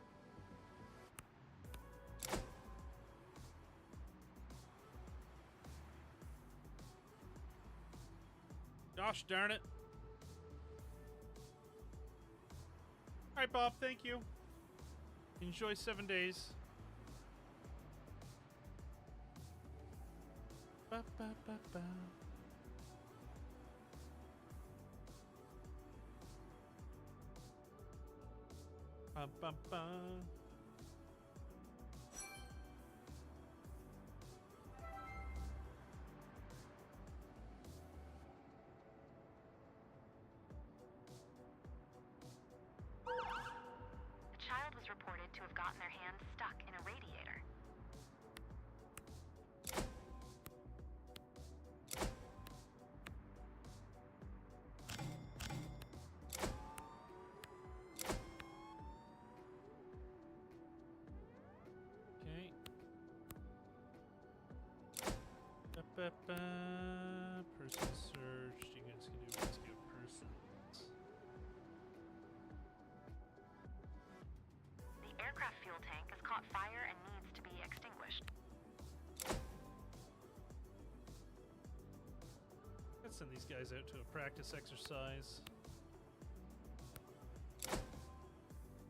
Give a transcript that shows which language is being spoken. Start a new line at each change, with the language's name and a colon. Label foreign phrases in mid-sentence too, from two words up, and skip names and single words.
English: Gosh darn it. Alright, Bob, thank you. Enjoy 7 days. Ba, ba, ba, ba. Ba, ba, ba. A child was reported to have gotten their hands stuck in a radiator. Okay. Ba, ba, ba. Person searched. You guys can do rescue persons. The aircraft fuel tank has caught fire and needs to be extinguished. Let's send these guys out to a practice exercise.